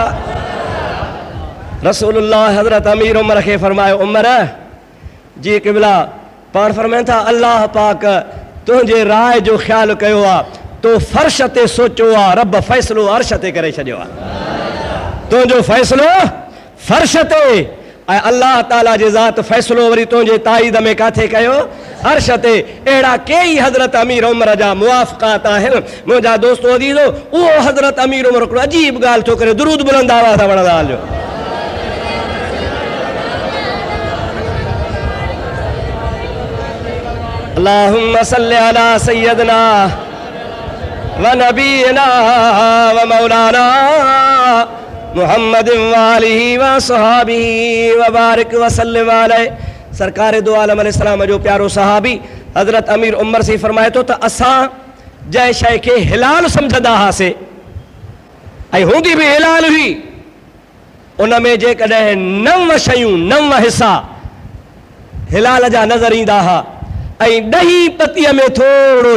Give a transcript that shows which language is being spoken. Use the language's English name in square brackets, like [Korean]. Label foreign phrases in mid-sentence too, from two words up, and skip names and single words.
[Sindhi] रसूलुल्लाह हज़रत अमीर उमर खे फरमायो उमर जी क़िबला पाण फरमाइनि था अल्लाह पाक तुंहिंजे राय जो ख़्यालु कयो आहे तो फर्श ते सोचियो आहे रब फ़ैसिलो अर्श ते करे छॾियो आहे तुंहिंजो फ़ैसिलो फर्श ते ऐं अल्लाह ताला जे ज़ात फ़ैसिलो वरी तुंहिंजे ताईद में काथे कयो अर्श ते। अहिड़ा कई हज़रत अमीर उमर जा मुआफ़क़ात आहिनि मुंहिंजा दोस्तो अज़ीज़ो उहो हज़रत अमीर उमर हिकिड़ो अजीब ॻाल्हि थो करे दुरूद बुलंद आवाज़ सां वणंदा हलियो। [Arabic] اللهم صل على سيدنا ونبينا ومولانا محمد وآله وصحبه وبارك وسلم عليه. [Sindhi] सरकार दो आलम अलैहिस्सलाम जो प्यारो सहाबी हज़रत अमीर उमर से फरमाए थो त असां जंहिं शइ खे हिलाल सम्झंदा हुआसीं ऐं हूंदी बि हिलाल हुई उन में जेकॾहिं 9 शयूं 9 हिसा हिलाल जा नज़र ईंदा हुआ ऐं 10 पतीअ में थोरो